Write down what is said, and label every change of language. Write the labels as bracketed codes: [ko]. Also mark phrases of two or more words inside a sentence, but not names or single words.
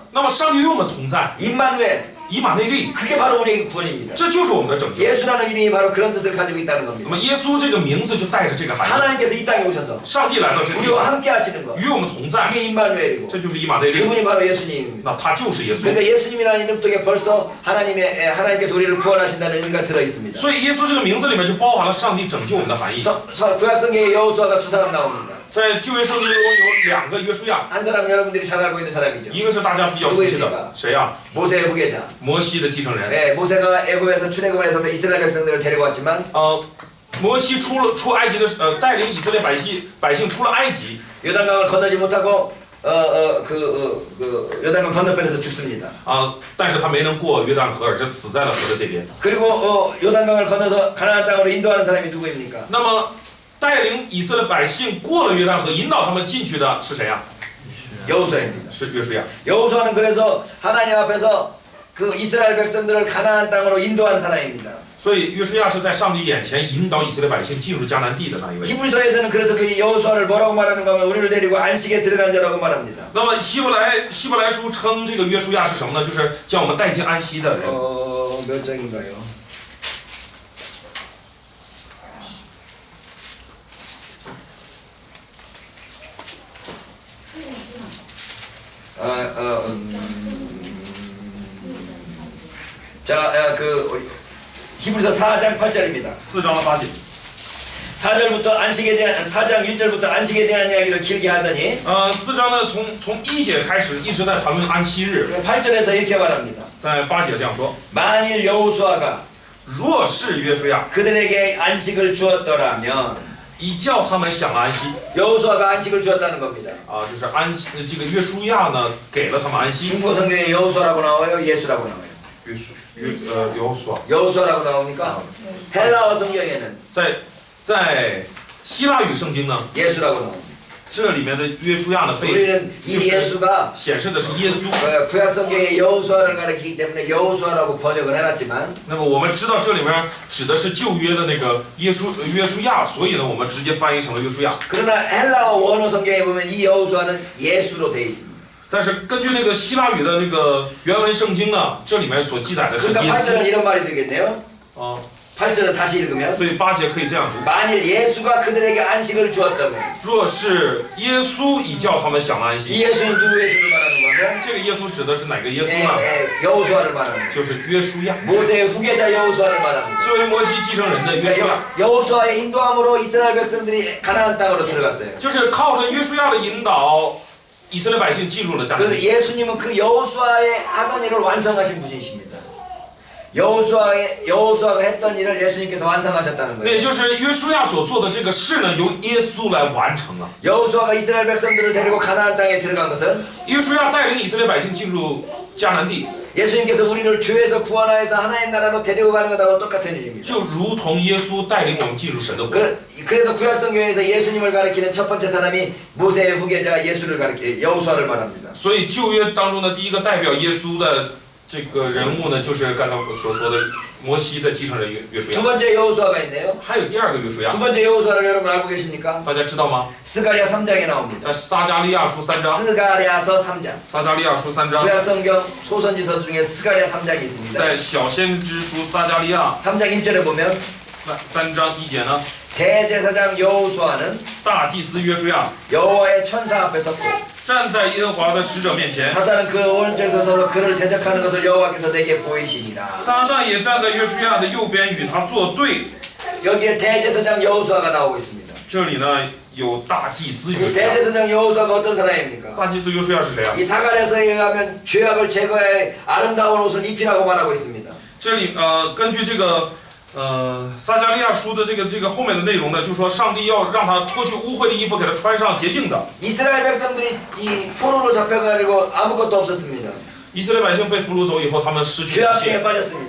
[zh] 那么上帝与我们同在， [ko] 임마누엘, [zh] 以马内利， [ko] 그게 바로 우리에게 구원입니다. [zh] 这就是我们的拯救。 [ko] 예수라는 이름이 바로 그런 뜻을 가지고 있다는 [zh] 那 [ko] 겁니다. [zh] 么耶稣这个名字就带着这个含义， [ko] 하나님께서 이 땅에 오셔서 [zh] 上帝来到这个地 [ko] 우리와 [zh] 上， [ko] 함께 하시는 것, [zh] 与我们同在， [ko] 그게 임마누엘이고 [zh] 这就是以马内利， [ko] 그분이 바로 예수님입니다. [zh] 那他就是耶稣。 [ko] 그러니까 예수님이라는 이름 속에 벌써 하나님께서 우리를 구원하신다는 의미가 들어 있습니다. [zh] 所以耶稣这个名字里面就包含了上帝拯救我们的含义。 [ko] 구약성경에 여호수아가 두 사람 나옵니다. [zh] 在旧约圣经中有2个约书亚， [ko] 한 사람 여러분들이 잘 알고 있는 사람이죠. [zh] 一个是大家比较熟悉的，谁呀？ [ko] 모세의 후계자. [zh] 摩西的继承人。 [ko] 네, 모세가 애굽에서 출애굽을 해서 이스라엘 백성들을 데리고 왔지만 [zh] 摩西出埃及的带领以色列百姓出了埃及， [ko] 요단강을 건너지 못하고 요단강 건너편에서 죽습니다. [zh] 但是他没能过约旦河，而是死在了河的这边。 [ko] 그리고 요단강을 건너서 가나안 땅으로 인도하는 사람이 누구입니까? [zh] 那么带领以色列百姓过了约旦河，引导他们进去的是谁呀？ [ko] 여호수아입니다. [zh] 是约书亚。 [ko] 여호수아는 그래서 하나님 앞에서 그 이스라엘 백성들을 가나안 땅으로 인도한 사람입니다. [zh] 所以约书亚是在上帝眼前引导以色列百姓进入迦南地的那一位。 [ko] 히브리서에서는 그래서 그 여호수아를 뭐라고 말하는가 하면 우리를 데리고 안식에 들어간 자라고 말합니다. [zh] 那么希伯来书称这个约书亚是什么呢？就是将我们带进安息的人。 [ko] 몇 장인가요? 자, 히브리서 4장 8절입니다. [zh] 4 章的8节。 [ko] 4절부터 안식에 대한 4장 1절부터 안식에 대한 이야기를 길게 하더니 [zh] 4 章呢，从1节开始一直在谈论安息日， [ko] 8절에서 이렇게 말합니다. [zh] 在8节这样说： [ko] 만일 여호수아가 [zh] 若是约书亚 [ko] 그들에게 안식을 주었더라면 [zh] 一叫他们享安息， [ko] 여호수아가 안식을 주었다는 겁니다. [zh] 就是这个约书亚呢给了他们安息。 [ko] 중고 성경에 여호수아라고 나와요, 예수라고 나와요. 여호수아라고 나옵니까? 헬라어 성경에는 [zh] 在希腊语圣经呢， [ko] 예수라고 나옵니다. [zh] 这里面的约书亚呢被 [ko] 우리는 이 [zh] 就是 [ko] 예수가 [zh] 显示的是耶稣。 [ko] 구약 성경에 여호수아를 가리키기 때문에 여호수아라고 번역을 해놨지만 [zh] 那么我们知道这里面指的是旧约的那个约书亚，所以呢我们直接翻译成了约书亚。 [ko] 그러나 헬라어 원어 성경에 보면 이 여호수아는 예수로 되어 있습니다. [zh] 但是根据那个希腊语的那个原文圣经呢，这里面所记载的是耶 [ko] 그러니까 8절은 [zh] 稣。 [ko] 이런 말이 되겠네요. 8절을 다시 읽으면 [zh] 所以8节可以这样读： [ko] 만일 예수가 그들에게 안식을 주었다면 [zh] 若是耶稣已叫他们享安 [ko] 이 [zh] 息， [ko] 예수는 누구 예수를 말하는 거면 [zh] 这个耶稣指的是哪个耶稣呢？ [ko] 여호수아를 말하는 거예요. [zh] 就是约书亚， [ko] 모세의 후계자 여호수아를 말합니다. [zh] 作为摩西继承人的约书亚， [ko] 여호수아의 인도함으로 이스라엘 백성들이 가나안 땅으로 들어갔어요. [zh] 就是靠着约书亚的引导，以色列百姓进入了迦南 [ko] 그래서 [zh] 地。 [ko] 예수님은 그 여호수아의 하던 일을 완성하신 분이십니다. 여호수아가 했던 일을 예수님께서 완성하셨다는 [zh] 那也 [ko] 거예요. [zh] 就是约书亚所做的这个事呢，由耶稣来完成了。 [ko] 여호수아가 이스라엘 백성들을 데리고 가나안 땅에 들어간 것은 [zh] 约书亚带领以色列百姓进入迦南地， [ko] 예수님께서 우리를 죄에서 구원하여서 하나님 나라로 데리고 가는 것하고 똑같은 일입니다. [zh] 就如同耶稣带领我们进入神的国。 [ko] 그래서 구약성경에서 예수님을 가리키는 첫 번째 사람이 모세의 후계자 예수를 가리키 여호수아를 말합니다. [zh] 所以旧约当中的第一个代表耶稣的这个人物呢，就是刚才我所说的摩西的继承人约书 [ko] 두 [zh] 亚。 [ko] 번째 여호수아가 있네요. [zh] 还有第二个约书亚 [ko] 두 ， 번째 여호수아를 여러분 알고 계십니까? [zh] 大家知道吗？ [ko] 스가랴 3장에 나옵니다. [zh] 在撒迦利亚书3章， [ko] 스가랴서 3장. [zh] 撒迦利亚书3章， [ko] 구약 성경 소선지서 중에 스가랴 3장이 있습니다. [zh] 在小先知书撒迦利亚 [ko] 3장 1절에 보면 [zh] 3 章1节呢， [ko] 대제사장 여호수아는 [zh] 大祭司约书亚 [ko] 여호와의 천사 앞에 섰고 [zh] 站在耶和华的使者面前， [ko] 사단은 그 오른쪽에 서서 그를 대적하는 것을 여호와께서 내게 보이시니라. [zh] 撒旦也站在约书亚的右边与他作对。 [ko] 여기에 대제사장 여호수아가 나오고 있습니다. [zh] 这里呢有大祭司 [ko] 이 [zh] 约书亚， [ko] 대제사장 여호수아가 어떤 사람입니까? [zh] 大祭司约书亚是谁啊？ [ko] 이 사가랴서에 의하면 죄악을 제거해 아름다운 옷을 입히라고 말하고 있습니다. [zh] 这里根据这个撒迦利亚书的这个后面的内容呢，就说上帝要让他脱去污秽的衣服，给他穿上洁净的。 [ko] 이스라엘 백성들이 이 포로로 잡혀가지고 아무것도 없었습니다. [zh] 以色列百姓被俘虏走以后，他们失去一 [ko] 죄악에 [zh] 切， [ko] 빠졌습니다.